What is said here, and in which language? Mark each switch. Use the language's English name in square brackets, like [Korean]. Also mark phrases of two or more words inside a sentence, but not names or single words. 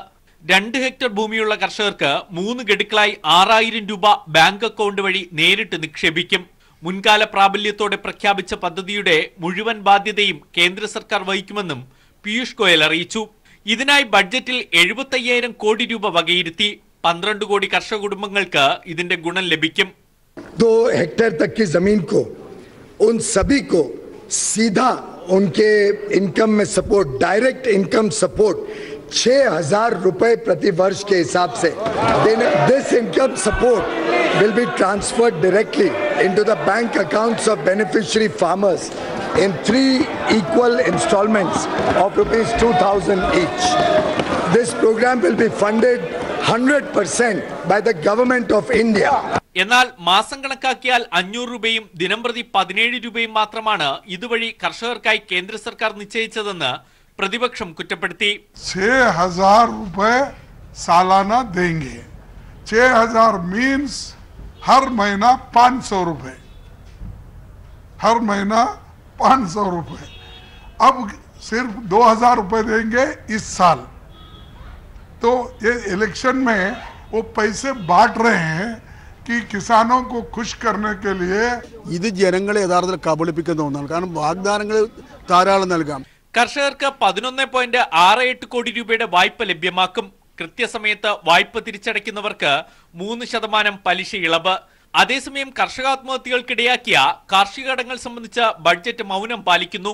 [Malayalam] 2 ഹെക്ടർ ഭൂമിയുള്ള കർഷകർക്ക് 3 ഗഡുക്കളായി 6,000 രൂപ ബാങ്ക് അക്കൗണ്ട് വഴി നേരിട്ട് നിക്ഷേപിക്കും. മുൻകാല പ്രാബല്യത്തോടെ പ്രഖ്യാപിച്ച പദ്ധതിയുടെ മുഴുവൻ ബാധ്യതയും കേന്ദ്ര സർക്കാർ വഹിക്കുമെന്നും പീയൂഷ് ഗോയൽ അറിയിച്ചു. ഇതിനായി ബഡ്ജറ്റിൽ 75,000 കോടി രൂപ വകയിരുത്തി. 12 കോടി കർഷക കുടുംബങ്ങൾക്ക് ഇതിന്റെ ഗുണം ലഭിക്കും. [Hindi] 2 हेक्टेयर तक की जमीन को उन सभी को सीधा उनके इनकम में सपोर्ट, [English] direct income support [Hindi] 6,000 रुपए प्रति वर्ष के हिसाब से देने. [English] This income support will be transferred directly into the bank accounts of beneficiary farmers in 3 equal installments of rupees 2,000 each. This program will be funded 100% by the government of India. [Malayalam] എന്നാൽ മാസം കണക്കാക്കിയാൽ 500 രൂപയും ദിനംപ്രതി 17 രൂപയും മാത്രമാണ് ഇതുവഴി കർഷകർക്കായി കേന്ദ്ര സർക്കാർ നിശ്ചയിച്ചതെന്ന് പ്രതിപക്ഷം കുറ്റപ്പെടുത്തി. [Hindi] 6,000 रुपए सालाना देंगे. 6,000 मीन्स हर महीना 500 रुपए, हर महीना 500 रुपए. अब सिर्फ 2,000 रुपए देंगे इस साल. तो ये इलेक्शन में वो पैसे बांट रहे हैं कि किसानों को खुश करने के लिए. [Malayalam] ഇത് ജനങ്ങളെ യഥാർത്ഥത്തിൽ കബളിപ്പിക്കുന്ന ഒന്നാണ്. കാരണം വാഗ്ദാനങ്ങൾ ധാരാളം നൽകാം. കർഷകർക്ക് 11.68 കോടി രൂപയുടെ വായ്പ ലഭ്യമാക്കും. കൃത്യസമയത്ത് വായ്പ തിരിച്ചടയ്ക്കുന്നവർക്ക് 3% പലിശ ഇളവ്. അതേസമയം കർഷകാത്മഹത്യകൾക്കിടയാക്കിയ കാർഷിക കടങ്ങൾ സംബന്ധിച്ച് ബഡ്ജറ്റ് മൗനം പാലിക്കുന്നു.